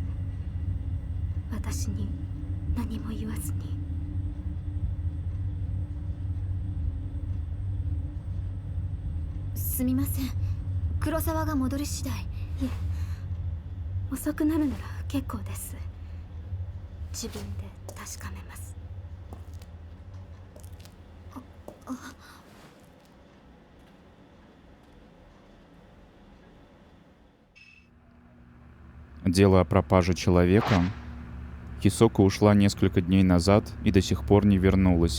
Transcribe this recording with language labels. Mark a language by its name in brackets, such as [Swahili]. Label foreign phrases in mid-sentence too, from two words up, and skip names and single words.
[Japanese] 私に何も言わずに。すみません。黒沢が戻り次第。いえ、遅くなるなら結構です。自分で確かめます。 [Russian] Дело о пропаже человека. Хисока ушла несколько дней назад и до сих пор не вернулась.